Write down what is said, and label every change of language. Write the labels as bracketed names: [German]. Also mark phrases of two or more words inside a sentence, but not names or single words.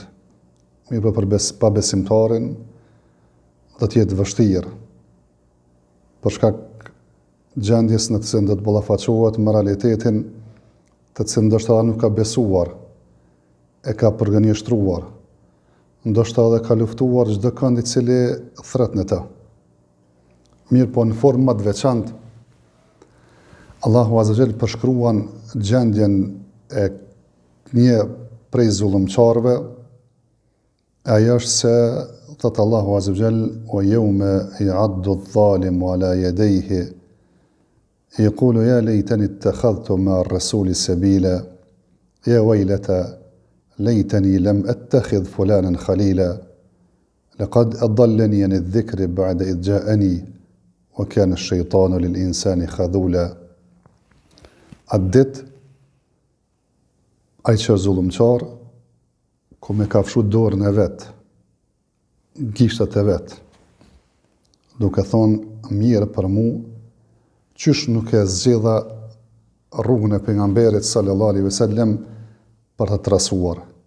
[Albanian] Mirë për pa besimtarin do të jetë vështirë, për shkak gjendjes në të cilën do të ballafaqohet me realitetin të cilën ndoshta nuk ka besuar, e ka përgënjeshtruar, ndoshta edhe ka luftuar çdo kënd i cili thret në të. Mirë po në formë më të veçantë, Allahu [Arabic] عز وجل [Albanian] përshkruan gjendjen e një prej zullumçarëve, ajo është se thot Allahu [Arabic] عز وجل: "ويوم يعض الظالم على يديه يقول يا ليتني اتخذت مع الرسول سبيلا يا ويلتى ليتني لم أتخذ فلانا خليلا لقد أضلني عن الذكر بعد إذ جاءني وكان الشيطان للإنسان خذولا." [Albanian] Addit ai që zullumçar, ku me ka fshu dorën e vet, gishtat e vet, duke thonë mirë për mu, qysh nuk e zgjedha rrugën e pejgamberit [Arabic] صلى الله عليه وسلم [Albanian] për të trasuar.